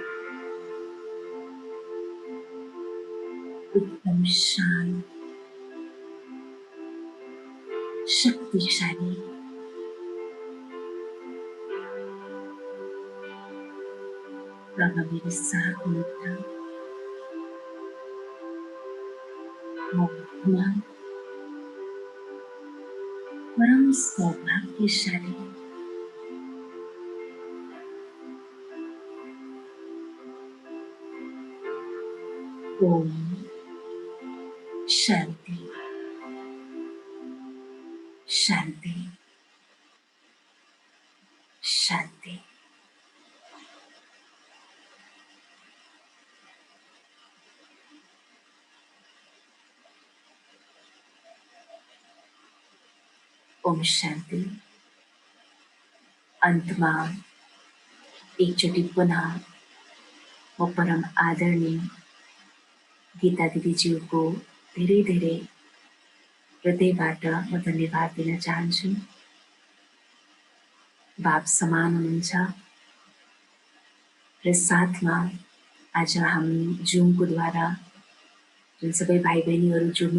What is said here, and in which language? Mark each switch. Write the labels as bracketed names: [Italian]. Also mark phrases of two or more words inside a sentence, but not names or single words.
[Nepali] एकदम शान्त, शक्तिशाली। बाबा [Hindi] मेरे साथ [Nepali] हुनुहुन्छ। म परम सौभाग्यशाली। ओम शांति शांति शांति। ओम शांति। अंतमा एकचोटि पुनः म परम आदरणीय गीता दिदीज्यूको धेरै धेरै हृदयबाट म धन्यवाद दिन चाहन्छु। बाप समान हुनुहुन्छ र साथमा आज हामी जुमको द्वारा जुन सबै भाइ बहिनीहरू जोड्नु